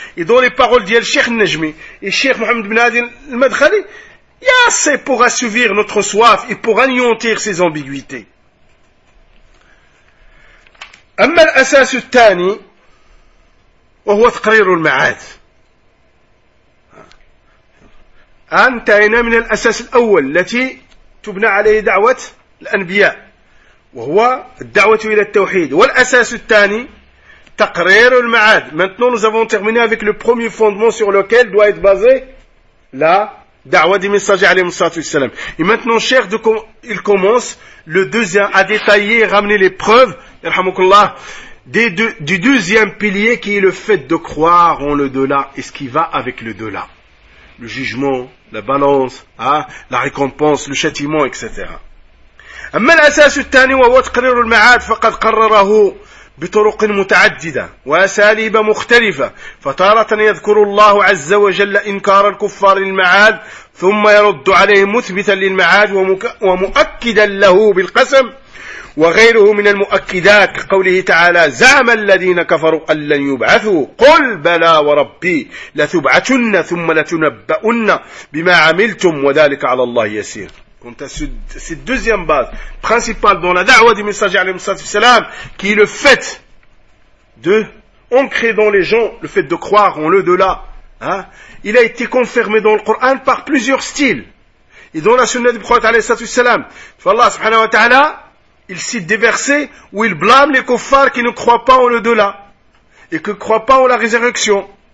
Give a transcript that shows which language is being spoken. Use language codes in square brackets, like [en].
[fr] Et dans les paroles d'Yel Sheikh Najmi et Sheikh Mohamed bin Adin al-Madkhali, il y a assez pour assouvir notre soif et pour anéantir ses ambiguïtés. [ar] Amma al-asas al-thani, وهو تقرير المعاد. انتهينا من الأساس الأول التي تبنى عليه دعوة الأنبياء وهو الدعوة إلى التوحيد، والأساس الثاني تقرير المعاد. [fr] Maintenant nous avons terminé avec le premier fondement sur lequel doit être basé la Da'wa du messager alayhi salatu wassalam. Et maintenant, cher, il commence le deuxième à détailler et ramener les preuves, irhamukullah, du deuxième pilier qui est le fait de croire en le delà et ce qui va avec le delà. Le jugement, la balance, hein, la récompense, le châtiment, etc. [ar] أما الأساس الثاني وهو تقرير المعاد فقد قرره بطرق متعددة وأساليب مختلفة فتارة يذكر الله عز وجل إنكار الكفار للمعاد ثم يرد عليه مثبتا للمعاد ومؤكدا له بالقسم وغيره من المؤكدات كقوله تعالى زعم الذين كفروا أن لن يبعثوا قل بلى وربي لتبعثن ثم لتنبؤن بما عملتم وذلك على الله يسير. [fr] Quant à cette deuxième base principale dans la da'wa du messager alayhi salatu wassalam, qui est le fait de ancrer dans les gens le fait de croire en l'au-delà, hein, il a été confirmé dans le Coran par plusieurs styles. Et dans la sunna du prophète alayhi salatu wassalam, Allah subhanahu wa ta'ala, il cite des versets où il blâme les kuffars qui ne croient pas en l'au-delà et qui ne croient pas en la résurrection.